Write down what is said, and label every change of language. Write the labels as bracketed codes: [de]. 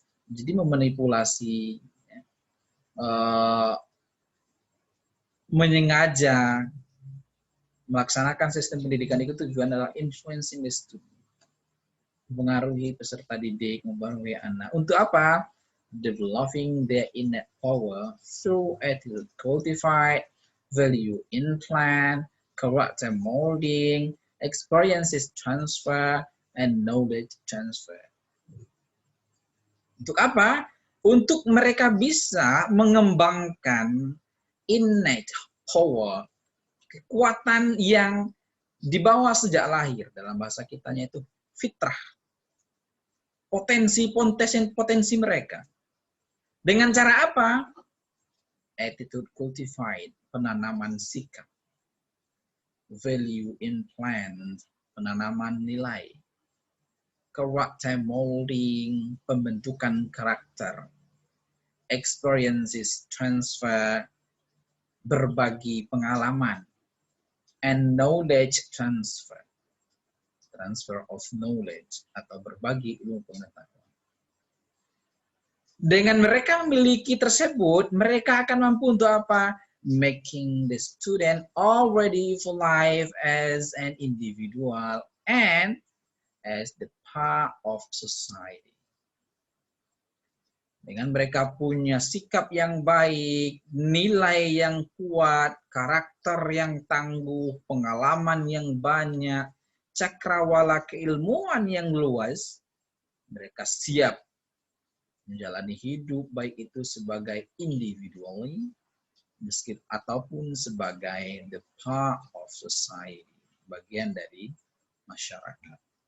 [id] Jadi memanipulasi, ya, menyengaja melaksanakan sistem pendidikan itu tujuan adalah [en] influencing the student, [id] mempengaruhi peserta didik, mempengaruhi anak. Untuk apa? [en] Developing their innate power through attitude cultivated, value implant, character molding, experiences transfer, and knowledge transfer. [id] Untuk apa? Untuk mereka bisa mengembangkan [en] innate power, [id] kekuatan yang dibawa sejak lahir, dalam bahasa kitanya itu fitrah, potensi mereka. Dengan cara apa? [en] Attitude cultivated, [id] penanaman sikap. [en] Value implant, [id] penanaman nilai. [en] Character molding, [id] pembentukan karakter. [en] Experiences transfer, [id] berbagi pengalaman. [en] And knowledge transfer, transfer of knowledge, [id] atau berbagi ilmu pengetahuan. Dengan mereka memiliki tersebut, mereka akan mampu untuk apa? [en] Making the student already for life as an individual and as the part of society. [id] Dengan mereka punya sikap yang baik, nilai yang kuat, karakter yang tangguh, pengalaman yang banyak, cakrawala keilmuan yang luas, mereka siap menjalani hidup baik itu sebagai individually ataupun sebagai [en] the part of society, [id] bagian dari masyarakat.